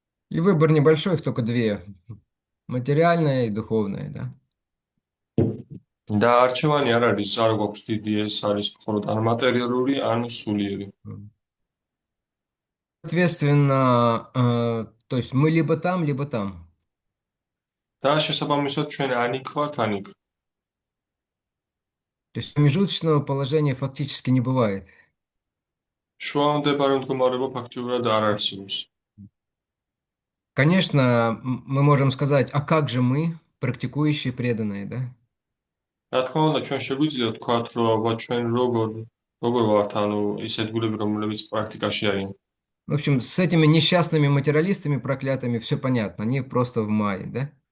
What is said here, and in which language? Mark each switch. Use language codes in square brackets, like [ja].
[ru] И выбор небольшой, их только две. Материальное и духовное, да? [ka] და არჩევანი არ არის, არ გვაქვს დიდი, ეს არის მხოლოდ ან მატერიალური, ან სულიერი. [ru] Соответственно, то есть мы либо там, либо там. [ka] და შესაბამისად ჩვენ ან იქ ვართ, ან იქ. [ru] То есть промежуточного положения фактически не бывает. [ka] შუამდებარე მდგომარეობა ფაქტიურად არ არსებობს. [ru] Конечно, мы можем сказать, а как же мы, практикующие преданные, да? [ka] რა თქმა უნდა, ჩვენ შეგვიძლია ვთქვათ, რომ აბა ჩვენ როგორ ვართ, ანუ ის ადგილები, რომლებიც პრაქტიკაში არიან. [ru] В общем, с этими несчастными материалистами проклятыми все понятно, они просто в мае, да?